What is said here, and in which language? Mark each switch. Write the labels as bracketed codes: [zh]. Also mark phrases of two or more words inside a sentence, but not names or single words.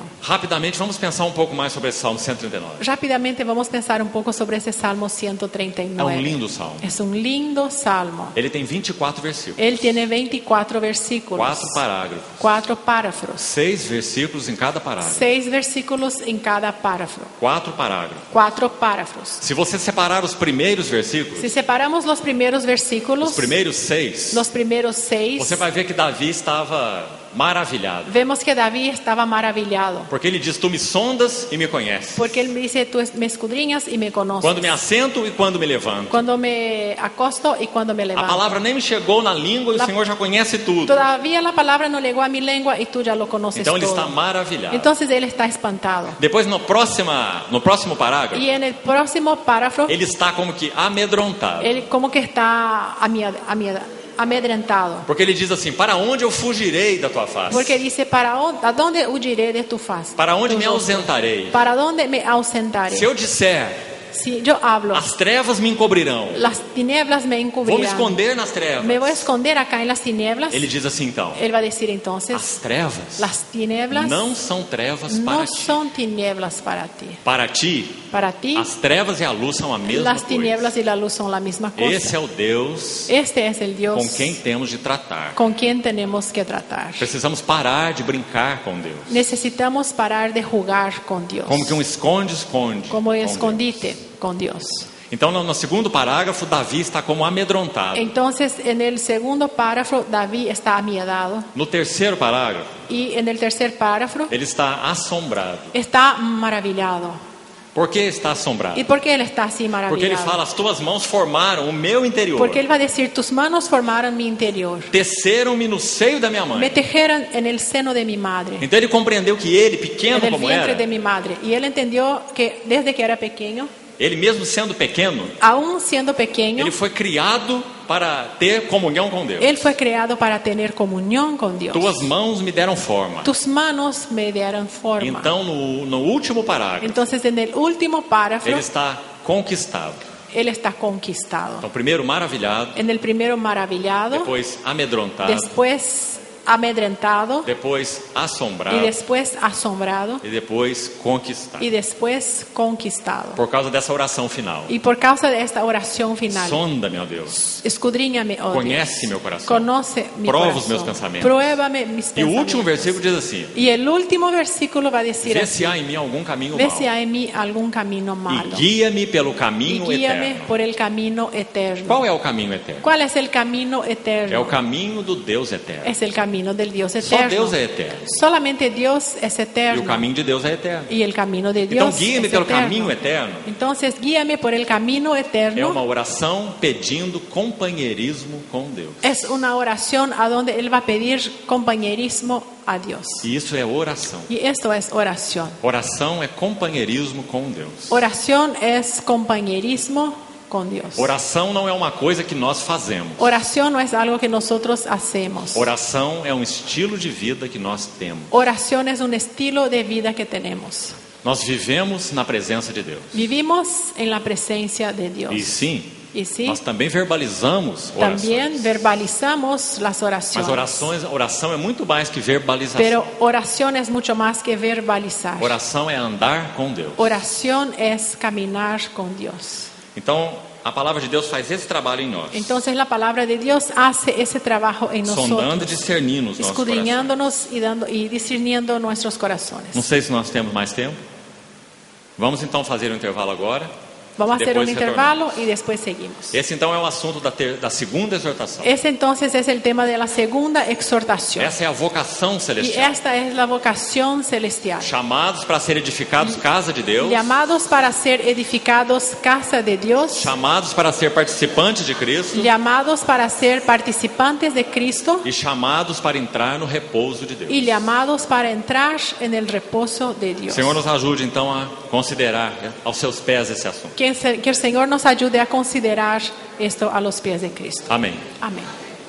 [pt] Rapidamente, vamos pensar um pouco mais sobre esse Salmo 139. [es] Rápidamente vamos a pensar un poco sobre ese Salmo [pt] É 139. lindo salmo. [es] Es un lindo salmo. [pt] Ele tem 24 versículos. [es] Él tiene 24 versículos, [pt] 4 parágrafos. [es] 4 párrafos, [pt] 6 versículos em cada parágrafo. [es] 6 versículos en cada párrafo, [pt] 4 parágrafos. [es] 4 párrafos. [pt] Se você separar os primeiros versículos, [es] Si separamos los primeros versículos, [pt] os primeiros 6, [es] los primeros 6, [pt] você vai ver que Davi estava maravilhado. [es] vemos que David estaba maravillado. [pt] Porque ele diz: tu me sondas e me conheces. [es] Porque él me dice, tú me escudriñas y me conoces. [pt] Quando me assento e quando me levanto. [es] Cuando me acosto y cuando me [pt] A [es] levanto. [pt] palavra nem me chegou na língua e o Senhor já conhece tudo. [es] Todavía la palabra no llegó a mi lengua y tú ya lo conoces [pt] Então ele [es] todo. [pt] está maravilhado. [es] Entonces él está espantado. [pt] Depois no próximo parágrafo, [es] Y en el próximo párrafo, [pt] ele está como que amedrontado. [es] él como que está amedrentado. [pt] Porque ele diz assim: para onde eu fugirei da tua face? [es] Porque dice, ¿a dónde huiré de tu faz? [pt] Para onde [es] Tu [pt] me [es] rostro? [pt] ausentarei? [es] ¿Para dónde me ausentaré? [pt] Se eu disser, [es] Si yo hablo, [pt] as trevas me encobrirão. [es] las tinieblas me [pt] Vou me [es] encubrirán. [pt] esconder nas trevas. [es] Me voy a esconder acá en las tinieblas. [pt] Ele diz assim então: [es] Él va a decir entonces, [pt] as trevas [es] las tinieblas [pt] não são trevas para [es] no [pt] ti. [es] son tinieblas para ti. [pt] Para ti, [es] Para ti, [pt] as trevas e a luz são a mesma [es] las [pt] coisa. [es] tinieblas y la luz son la misma cosa. [pt] Esse é o Deus [es] Este es el Dios [pt] com quem temos de tratar. [es] con quien tenemos que tratar. [pt] Precisamos parar de brincar com Deus. [es] Necesitamos parar de jugar con Dios, [pt] Como que um esconde-esconde. [es] como [pt] com [es] escondite con Dios. [pt] Deus. Então, no segundo parágrafo, Davi está como amedrontado. [es] Entonces, en el segundo párrafo, David está amiedado. [pt] No terceiro parágrafo, [es] Y en el tercer párrafo, [pt] ele está assombrado. [es] está maravillado. [pt] Por que está assombrado? [es] ¿Y por qué él está así [pt] Porque ele [es] maravillado? [pt] fala: as tuas mãos formaram o meu interior. [es] Porque él va a decir, tus manos formaron mi interior. [pt] Teceram-me no seio da minha [es] Me [pt] mãe. [es] tejeron en el seno de mi madre, [pt] Então ele compreendeu que ele, pequeno [es] en el [pt] como [es] vientre [pt] era, [es] de mi madre. Y él entendió que desde que era pequeño, [pt] ele mesmo sendo pequeno, [es] aún siendo pequeño, [pt] ele foi criado para ter comunhão com Deus. [es] él fue creado para tener comunión con Dios. [pt] Tuas mãos me deram forma. [es] Tus manos me dieron forma. [pt] Então, no último parágrafo, [es] Entonces, en el último párrafo, [pt] ele está conquistado. [es] él está conquistado. [pt] Então, primeiro maravilhado, [es] En el primero maravillado, [pt] depois amedrontado, [es] después amedrentado, [pt] depois assombrado [es] y después asombrado, [pt] e depois conquistado. [es] y después conquistado. [pt] Por causa dessa oração final. [es] Y por causa de esta oración final, [pt] Sonda, meu Deus. [es] escudriñame, oh [pt] Conhece [es] Dios. [pt] meu coração. [es] Conoce mi [pt] Prova os [es] corazón. [pt] meus pensamentos. [es] Pruébame mis [pt] E o [es] pensamientos. [pt] último versículo diz assim: [es] Y el último versículo va a decir [pt] vê [es] así: [pt] se há em mim algum caminho [es] ve [pt] mau [es] si hay en mí algún camino [pt] e [es] malo [pt] guia-me pelo [es] y [pt] caminho [es] guíame [pt] eterno. [es] por el camino eterno. [pt] Qual é o caminho eterno? [es] ¿Cuál es el camino [pt] É o [es] eterno? [pt] caminho do Deus eterno. [es] Es el camino del Dios [pt] Só [es] eterno. [pt] Deus é eterno. [es] Solamente Dios es [pt] E o [es] eterno. [pt] caminho de Deus é eterno. [es] Y el camino de [pt] Então, [es] Dios [pt] guia-me [es] es [pt] pelo [es] eterno. [pt] caminho eterno. [es] Entonces, guíame por el camino [pt] É [es] eterno. [pt] uma oração pedindo companheirismo com Deus. [es] Es una oración a donde Él va a pedir compañerismo a Dios. [pt] E isso é oração. [es] Y esto es oración. [pt] Oração é companheirismo com Deus. [es] Oración es compañerismo con Dios. [pt] Oração não é uma coisa que nós fazemos. [es] Oración no es algo que nosotros hacemos. [pt] Oração é um estilo de vida que nós temos. [es] Oración es un estilo de vida que tenemos. [pt] Nós vivemos na presença de Deus. [es] Vivimos en la presencia de Dios. [pt] E sim, [es] Y sí, [pt] nós também verbalizamos [es] también [pt] orações. [es] verbalizamos las [pt] Mas [es] oraciones. [pt] oração é muito mais que verbalização. [es] Pero oración es mucho más que verbalizar. [pt] Oração é andar com Deus. [es] Oración es caminar con Dios. [pt] Então, a palavra de Deus faz esse trabalho em nós. [es] Entonces la palabra de Dios hace ese trabajo en [pt] Sondando e [es] nosotros, [pt] discernindo os nossos corações. [es] escudriñándonos y discerniendo nuestros corazones. [pt] Não sei se nós temos mais tempo. Vamos então fazer um intervalo agora. [es] Vamos a hacer [pt] Depois [es] un intervalo y después seguimos. [pt] Esse então é o assunto da segunda exortação. [es] Ese entonces es el tema de la segunda exhortación. [pt] Essa é a vocação [es] Y [pt] celestial. [es] esta es la vocación celestial. [pt] Chamados para ser edificados casa de Deus. [es] Llamados para ser edificados casa de Dios. [pt] Chamados para ser participantes de Cristo. [es] Llamados para ser participantes de Cristo. [pt] E chamados para entrar no repouso de Deus. [es] Y llamados para entrar en el reposo de Dios. [pt] Senhor, nos ajude então a considerar aos seus pés esse assunto. [es] Que el Señor nos ayude a considerar esto a los pies de Cristo. [pt] Amém. [es] Amén.